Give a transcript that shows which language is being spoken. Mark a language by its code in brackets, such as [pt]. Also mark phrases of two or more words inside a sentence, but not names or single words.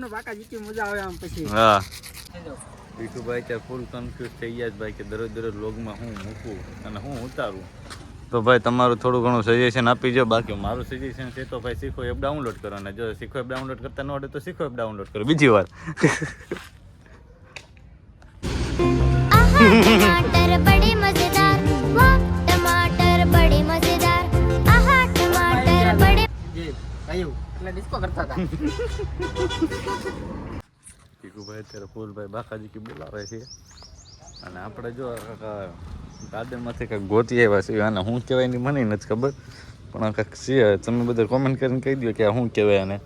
[gu] હા ભીખુભાઈ ત્યાં [en] full confuse [gu] થઈ ગયા ભાઈ કે દરરોજ લોગમાં હું મૂકું અને હું ઉતારું. તો ભાઈ તમારું થોડું ઘણું સજેશન આપી જો. બાકી મારું સજેશન છે તો ભાઈ શીખો [en] app download [gu] કરો. અને જો શીખો [en] app download [gu] કરતા ન આવડે તો શીખો [en] app download [gu] કરો બીજી વાર. [hi] टमाटर बड़े मजेदार, वाह टमाटर बड़े मजेदार, आहा टमाटर बड़े [gu] જે કયું એટલે ડિસ્કો કરતા હતા. ભીખુભાઈ અત્યારે ફૂલભાઈ બાકાજી કી બોલાવે છે અને આપણે જો ગાર્ડનમાંથી કંઈક ગોતી આવ્યા છીએ. અને શું કહેવાય એની મને નથી ખબર, પણ કંઈક છે. તમે બધા કોમેન્ટ કરીને કહી દો કે શું કહેવાય એને.